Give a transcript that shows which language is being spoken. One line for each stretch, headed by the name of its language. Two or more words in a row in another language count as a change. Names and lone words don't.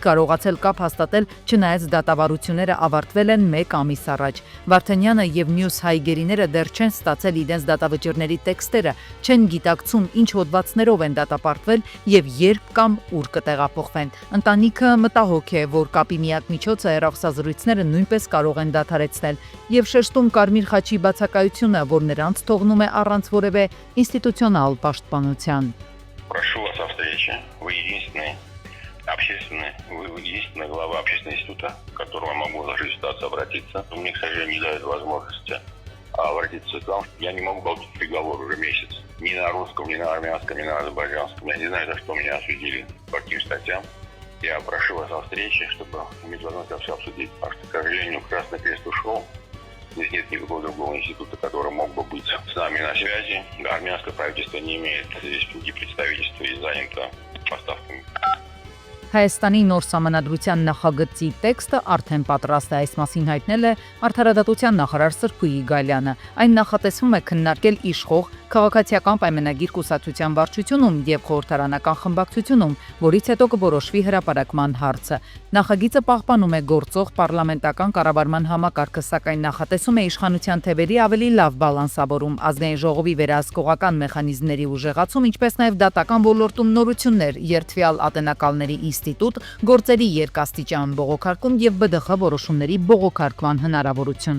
Armenian: կարողացել կապ հաստատել, չնայած դատավարությունները ավարտվել են 1 ամիս առաջ։ Վարդանյանը եւ մյուս հայ գերիները դեռ չեն ստացել իրենց դատավճիռների տեքստերը, չեն գիտակցում ինչ հոդվածներով են դատապարտվել եւ երբ կամ ուր կտեղափոխվեն։ Ընտանիքը մտահոգ է, որ կապի միակ միջոցը հեռախոսազրույցները նույնպես կարող են դադարեցնել եւ շեշտում Կարմիր խաչի բացակայությունը, որ նրանց թողնում է առանց որևէ ինստիտուցիոնալ պաշտպանության։
Russian: Единственная глава общественного института, к которому я могу в нашей ситуации обратиться, но мне, к сожалению, не дает возможности обратиться к вам. Я не могу получить приговор уже месяц. Ни на русском, ни на армянском, ни на азербайджанском. Я не знаю, за что меня осудили, по каким статьям. Я прошу вас о встрече, чтобы иметь возможность это все обсудить. Потому что, к сожалению, Красный Крест ушел. Здесь нет никакого другого института, который мог бы быть с нами на связи. Армянское правительство не имеет здесь ни представительства и занято поставками.
Armenian: Հայաստանի նոր սահմանադրության նախագծի տեքստը արդեն պատրաստ է, այս մասին հայտնել է Արդարադատության նախարար Սրփուի Գալյանը։ Այն նախատեսվում է քննարկել իշխող քաղաքացիական պայմանագիր կուսակցության վարչությունում եւ խորհրդարանական խմբակցությունում, որից հետո կորոշվի հրապարակման հարցը։ Նախագիծը պահպանում է գործող պարլամենտական կառավարման համակարգը, սակայն նախատեսում է իշխանության թևերի ավելի լավ բալանսավորում, ազգային ժողովի վերահսկողական մեխանիզմների ուժեղացում, ինչպես նաեւ դատական ոլորտում նորություններ, երթվյալ ատենակալների ինստիտուտ, գործերի երկաստիճան բողոքարկում եւ ԲԴԽ որոշումների բողոքարկման հնարավորություն։